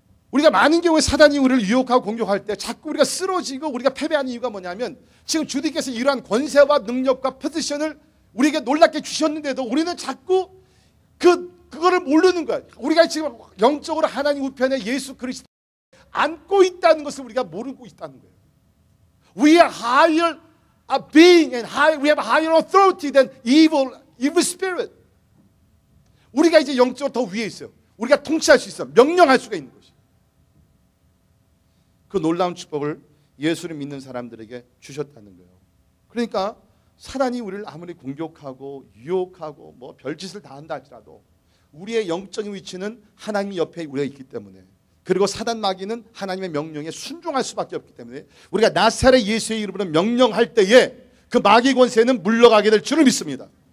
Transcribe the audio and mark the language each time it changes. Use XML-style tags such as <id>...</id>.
<ko>우리가 많은 경우에 사단이 우리를 유혹하고 공격할 때 자꾸 우리가 쓰러지고 우리가 패배하는 이유가 뭐냐면, 지금 주님께서 이러한 권세와 능력과 포지션을 우리에게 놀랍게 주셨는데도 우리는 자꾸 그거를 모르는 거야. 우리가 지금 영적으로 하나님 우편에 예수 그리스도 안고 있다는 것을 우리가 모르고 있다는 거예요.</ko> <en>We are higher being and we have higher authority than evil spirit.</en> <ko>우리가 이제 영적으로 더 위에 있어요. 우리가 통치할 수 있어요. 명령할 수가 있는 것이에요. 그 놀라운 축복을 예수를 믿는 사람들에게 주셨다는 거예요. 그러니까 사단이 우리를 아무리 공격하고 유혹하고 뭐 별짓을 다 한다 할지라도 우리의 영적인 위치는 하나님 옆에 우리가 있기 때문에, 그리고 사단 마귀는 하나님의 명령에 순종할 수밖에 없기 때문에 우리가 나사렛 예수의 이름으로 명령할 때에 그 마귀 권세는 물러가게 될 줄을 믿습니다.</ko>